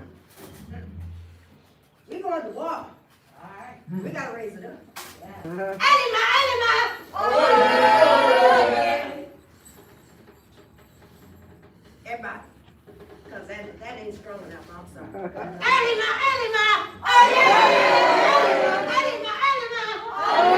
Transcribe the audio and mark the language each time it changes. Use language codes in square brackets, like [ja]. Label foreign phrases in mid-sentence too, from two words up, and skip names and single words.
[en] We going to war. All right. We gotta raise it up. [ln] Elima, Elima! [en] Everybody, because that ain't strong enough, I'm sorry. [ln] Elima, Elima! [en] Oh yeah! [ln] Elima, Elima! Oh